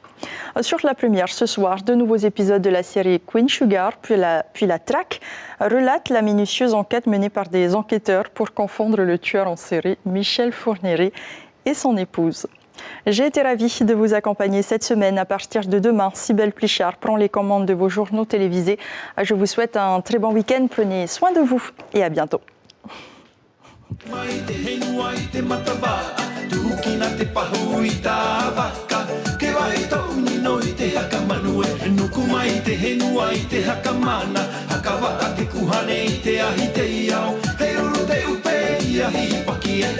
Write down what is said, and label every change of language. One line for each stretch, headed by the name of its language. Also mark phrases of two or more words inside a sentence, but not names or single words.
French: Sur la première, ce soir, de nouveaux épisodes de la série Queen Sugar, puis la traque, relatent la minutieuse enquête menée par des enquêteurs pour confondre le tueur en série Michel Fourniret et son épouse. J'ai été ravie de vous accompagner cette semaine. À partir de demain, Cybèle Plichard prend les commandes de vos journaux télévisés. Je vous souhaite un très bon week-end. Prenez soin de vous et à bientôt.
North Marquesan: Mai te henua I te matawā, tuhukina te pahu I tā waka. Ke wai tau nino I te haka manue, nuku mai te henua I te haka mana. Haka waka te kuhane I te ahi te iao, hei uru te upe I ahi paki e.